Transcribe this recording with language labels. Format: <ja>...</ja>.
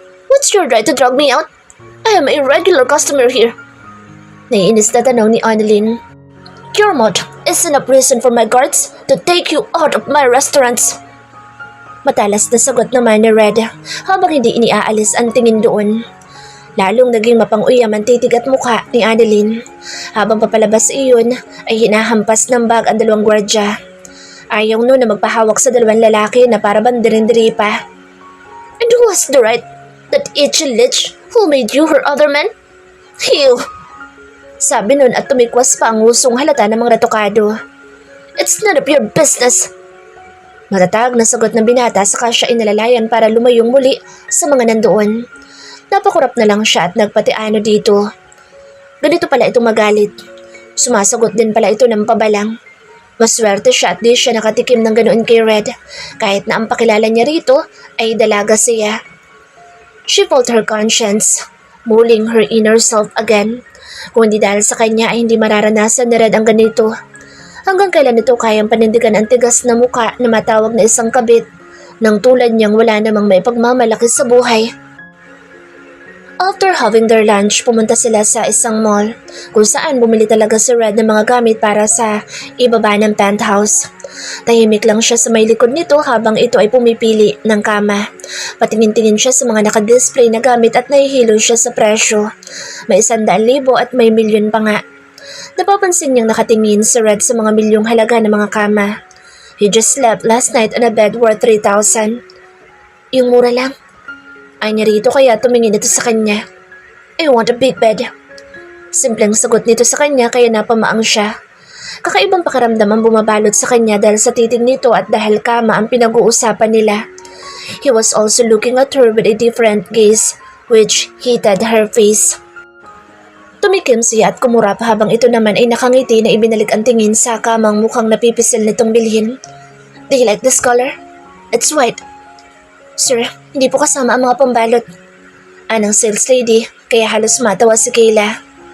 <en>What's your right to drag me out? I am a regular customer here.</en> <tl>Naiinis na tanong ni Annalyn.</tl> <en>Your mouth is enough reason for my guards to take you out of my restaurants.</en> <tl>Matalas na sagot naman ni Red habang hindi iniaalis ang tingin doon. Lalong naging mapang-uyam ang titig at mukha ni Annalyn. Habang papalabas iyon ay hinahampas ng bag ang dalawang gwardya. Ayaw no na magpahawak sa dalawang lalaki na para bandirin-diri pa.</tl> <en>And who has the right? That itchy lich who made you her other man? Ew!</en> <tl>Sabi nun at tumikwas pa ang usong halata ng mga retokado.</tl> <en>It's none of your business.</en> <tl>Matatag na sagot ng binata saka siya inalalayan para lumayong muli sa mga nandoon. Napakurap na lang siya at nagpatiano dito. Ganito pala itong magalit. Sumasagot din pala ito ng pabalang. Maswerte siya at di siya nakatikim ng ganoon kay Red kahit na ang pakilala niya rito ay dalaga siya.</tl> <en>She felt her conscience, mulling her inner self again.</en> <tl>Kung hindi dahil sa kanya ay hindi mararanasan ni Red ang ganito. Hanggang kailan ito kayang panindigan ang tigas na mukha na matawag na isang kabit nang tulad niyang wala namang may pagmamalaki sa buhay.</tl> <en>After having their lunch,</en> <tl>pumunta sila sa isang mall kung saan bumili talaga si Red ng mga gamit para sa ibaba ng penthouse. Tahimik lang siya sa may likod nito habang ito ay pumipili ng kama. Patingin-tingin siya sa mga nakadisplay na gamit at nahihilo siya sa presyo. May 100,000 at may milyon pa nga. Napapansin niyang nakatingin si Red sa mga milyong halaga ng mga kama.</tl> <en>He just slept last night on a bed worth 3,000.</en> <tl>Yung mura lang. Ay niya rito kaya tumingin ito sa kanya.</tl> <en>I want a big bed.</en> <tl>Simpleng sagot nito sa kanya kaya napamaang siya. Kakaibang pakiramdam ang bumabalot sa kanya dahil sa titig nito at dahil kama ang pinag-uusapan nila.</tl> <en>He was also looking at her with a different gaze which heated her face.</en> <tl>Tumikim siya at kumurap habang ito naman ay nakangiti na ibinalik ang tingin sa kamang mukhang napipisil nitong bilhin.</tl> <en>Do you like this color? It's white.</en> <tl>Sir, hindi po kasama ang mga pambalot. Anang sales lady, kaya halos matawa si Kayla.</tl>